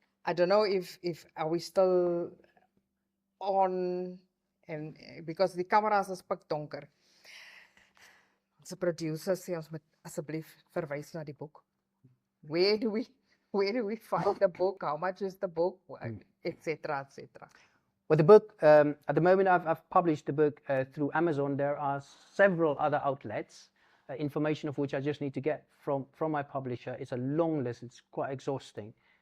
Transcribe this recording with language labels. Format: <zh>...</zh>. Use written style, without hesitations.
<en>I don't know if are we still on, and because</en> <af>die kameras is pikdonker. Ons producer sê ons moet asseblief verwys na die boek.</af> <en>Where do we find the book? How much is the book? Etc. Well, the book, at the moment I've published the book through Amazon. There are several other outlets, information of which I just need to get from my publisher. It's a long list, it's quite exhausting.</en>